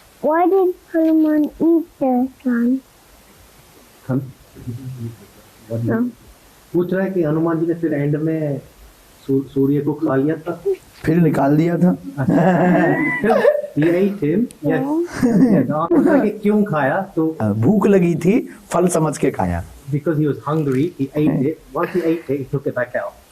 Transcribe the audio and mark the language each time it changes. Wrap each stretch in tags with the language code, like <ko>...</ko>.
<en>Why did Hanuman eat the sun?</en> <hi>हम पूछ रहा है कि हनुमान जी ने फिर एंड में सूर्य को खा लिया था। फिर निकाल दिया था।</hi> <en>He ate him. Yes. Yes.</en> <hi>आप पूछ रहे हैं कि क्यों खाया? तो भूख लगी थी, फल समझ के खाया।</hi> <en>because he was hungry, he ate it. Once he ate it, he took it back out.</en>